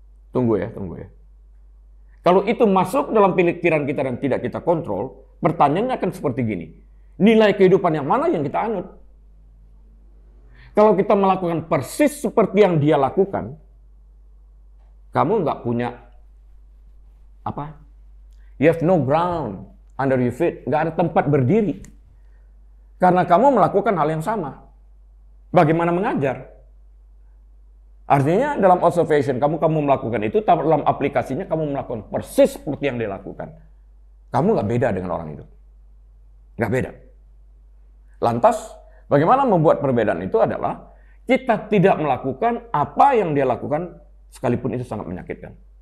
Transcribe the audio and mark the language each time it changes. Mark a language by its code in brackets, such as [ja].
[id] Tunggu ya. Kalau itu masuk dalam pikiran kita dan tidak kita kontrol, pertanyaannya akan seperti gini. Nilai kehidupan yang mana yang kita anut? Kalau kita melakukan persis seperti yang dia lakukan, kamu nggak punya apa? [en] You have no ground under your feet. [id] Nggak ada tempat berdiri. Karena kamu melakukan hal yang sama. Bagaimana mengajar? Artinya dalam observation kamu melakukan itu, dalam aplikasinya kamu melakukan persis seperti yang dia lakukan. Kamu nggak beda dengan orang itu. Nggak beda. Lantas, bagaimana membuat perbedaan itu adalah kita tidak melakukan apa yang dia lakukan sekalipun itu sangat menyakitkan.